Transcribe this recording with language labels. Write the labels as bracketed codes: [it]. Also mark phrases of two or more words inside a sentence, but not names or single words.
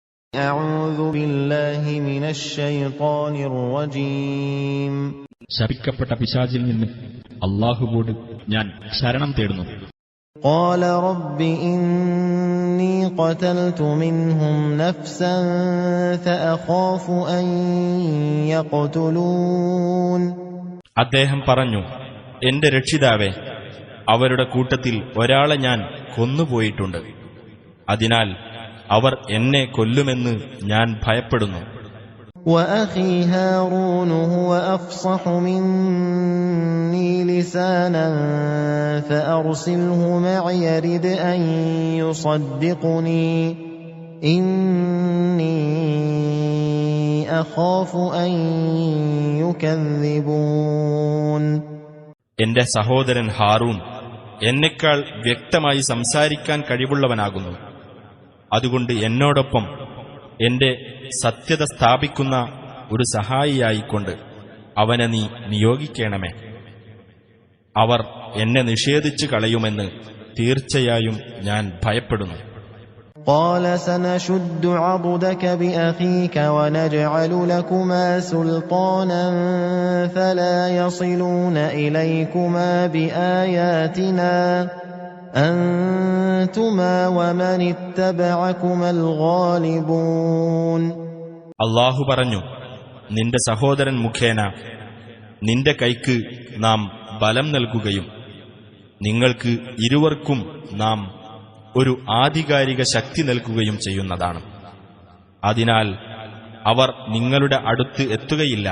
[ar] أعوذ بالله من الشيطان الرجيم. [ml] ശപിക്കപ്പെട്ട പിശാചിൽ നിന്ന് അല്ലാഹുവോട് ഞാൻ ശരണം തേടുന്നു. [ar] قال رب إني قتلت منهم نفسا فأخاف أن يقتلون. [ml] അദ്ദേഹം പറഞ്ഞു, എന്റെ രക്ഷിതാവേ, അവരുടെ കൂട്ടത്തിൽ ഒരാളെ ഞാൻ കൊന്നുപോയിട്ടുണ്ട്. അതിനാൽ അവർ എന്നെ കൊല്ലുമെന്ന് ഞാൻ ഭയപ്പെടുന്നു. [ar] وأخي هارون هو أفصح مني لسانا فأرسله معي يرد أن يصدقني إني أخاف أن يكذبون. [ml] എന്റെ സഹോദരൻ ഹാറൂൻ എന്നെക്കാൾ വ്യക്തമായി സംസാരിക്കാൻ കഴിവുള്ളവനാകുന്നു. അതുകൊണ്ട് എന്നോടൊപ്പം എന്റെ സത്യത സ്ഥാപിക്കുന്ന ഒരു സഹായിയായിക്കൊണ്ട് അവനെ നീ നിയോഗിക്കണമേ. അവർ എന്നെ നിഷേധിച്ചു കളയുമെന്ന് തീർച്ചയായും ഞാൻ ഭയപ്പെടുന്നു. [ar] قال سنشد عضدك بأخيك ونجعل لكما سلطانا فلا يصلون إليكما بآياتنا أنتما ومن اتبعكما الغالبون. [ml] അല്ലാഹു പറഞ്ഞു, നിന്റെ സഹോദരൻ മുഖേന നിന്റെ കൈക്ക് നാം ബലം നൽകുകയും നിങ്ങൾക്ക് ഇരുവർക്കും നാം ഒരു ആധികാരിക ശക്തി നൽകുകയും ചെയ്യുന്നതാണ്. അതിനാൽ അവർ നിങ്ങളുടെ അടുത്ത് എത്തുകയില്ല.